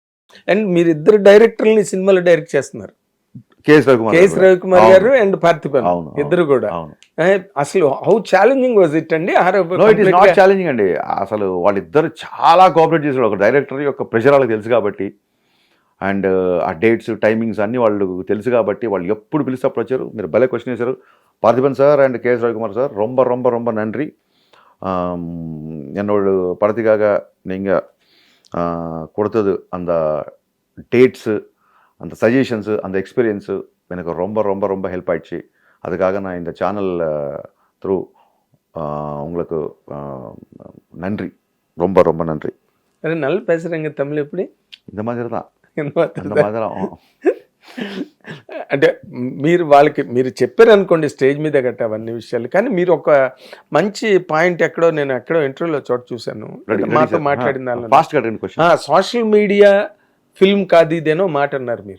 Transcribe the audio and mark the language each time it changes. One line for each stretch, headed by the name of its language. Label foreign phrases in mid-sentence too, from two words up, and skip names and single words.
Telugu: అండ్ మీరిద్దరు డైరెక్టర్ని సినిమాలో డైరెక్ట్ చేస్తున్నారు, కేఎస్ రవికుమార్ గారు అండ్ పార్థిబన్ ఇద్దరు కూడా.
English: అసలు how challenging was it అండి? it is not challenging
Telugu: అండి. అసలు వాళ్ళిద్దరు చాలా కోఆపరేట్ చేశారు. ఒక డైరెక్టర్ యొక్క ప్రెషర్ వాళ్ళకి తెలుసు కాబట్టి, అండ్ ఆ డేట్స్ టైమింగ్స్ అన్ని వాళ్ళకు తెలుసు కాబట్టి వాళ్ళు ఎప్పుడు పిలిస్తే అప్పుడు వచ్చారు. మీరు భలే క్వశ్చన్ చేశారు.
Tamil: பார்த்திபன் சார் அண்ட் கேஎஸ் ரவிக்குமார் சார் ரொம்ப ரொம்ப ரொம்ப நன்றி. என்னோட படத்துக்காக நீங்கள் கொடுத்தது அந்த டேட்ஸு, அந்த சஜஷன்ஸு, அந்த எக்ஸ்பீரியன்ஸு எனக்கு ரொம்ப ரொம்ப ரொம்ப ஹெல்ப் ஆயிடுச்சு. அதுக்காக நான் இந்த
English: channel through
Tamil: உங்களுக்கு நன்றி, ரொம்ப ரொம்ப நன்றி. நல்லா பேசுகிறேங்க தமிழ் எப்படி? இந்த மாதிரி தான், இந்த மாதிரி தான்.
Telugu: అంటే వాళ్ళకి మీరు చెప్పారు అనుకోండి స్టేజ్ మీద గట్ట అవన్నీ విషయాలు, కానీ మీరు ఒక మంచి పాయింట్ ఎక్కడో ఇంటర్వ్యూలో చోట చూశాను మాతో మాట్లాడిన
English: social media film
Telugu: కాదు ఇదేనో మాట అన్నారు మీరు.